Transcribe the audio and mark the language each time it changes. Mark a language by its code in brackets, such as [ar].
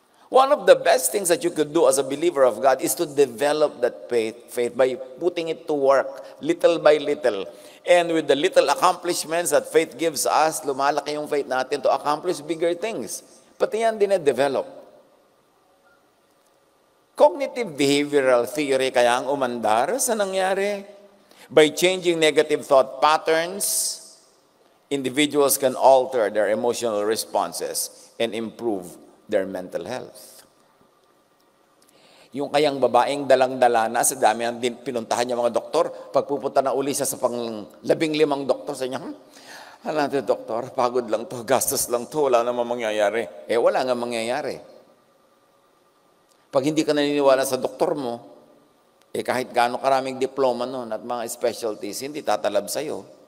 [en] One of the best things that you could do as a believer of God is to develop that faith by putting it to work little by little. And with the little accomplishments that faith gives us, [tl] lumalaki yung faith natin [en] to accomplish bigger things. [tl] Pati yan din-develop. Cognitive behavioral theory kaya ang umandar sa nangyari. [en] By changing negative thought patterns, individuals can alter their emotional responses and improve their mental health. [tl] Yung kayang babaeng dalang-dala na sa dami ang pinuntahan niya mga doktor, pagpupunta na uli siya sa pang-15 doktor, sa niya, natin doktor, pagod lang to, gastos lang to, wala namang mangyayari. Wala nga mangyayari. Pag hindi ka naniniwala sa doktor mo, kahit gaano karaming diploma nun at mga specialties, hindi tatalab sa'yo.